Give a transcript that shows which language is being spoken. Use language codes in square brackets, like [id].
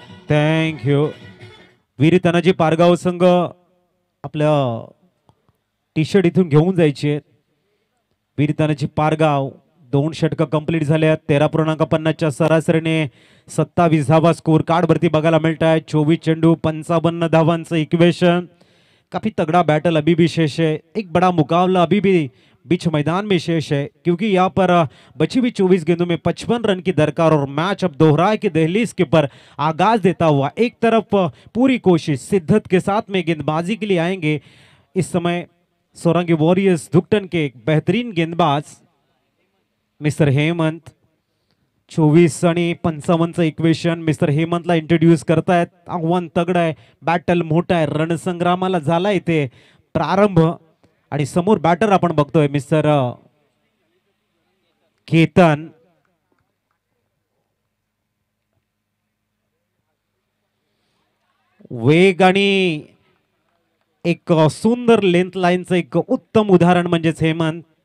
[mr] Thank you. वीर तानाजी पारगाव संघ आपल्या T shirt इथून घेऊन जायचे. वीर तानाजी पारगाव 2 षटकं कंप्लीट झाल्या. 13.50च्या सरासरीने 27 धावा स्कोर कार्ड वरती बघायला मिळत आहे. 24 चेंडू 55 धावांचं इक्वेशन. [hi] काफी तगड़ा बैटल अभी भी शेष है. एक बड़ा मुकाबला अभी भी बीच मैदान में शेष है, क्योंकि यहाँ पर बची हुई 24 गेंदों में 55 रन की दरकार और मैच अब दोहराए की दहलीज के पर आगाज देता हुआ एक तरफ पूरी कोशिश सिद्धत के साथ में गेंदबाजी के लिए आएंगे. इस समय सोरंगी वॉरियर्स दुकटन के एक बेहतरीन गेंदबाज मिस्टर हेमंत [mr] 24 आणि 55चं इक्वेशन मिस्टर हेमंतला इंट्रोड्यूस करतायत. आव्हान तगडं आहे. बॅटल मोठा आहे. रणसंग्रामाला झाला इथे प्रारंभ आणि समोर बॅटर आपण बघतोय मिस्टर केतन. वेग आणि एक सुंदर लेंथ लाईनचं एक उत्तम उदाहरण म्हणजेच हेमंत.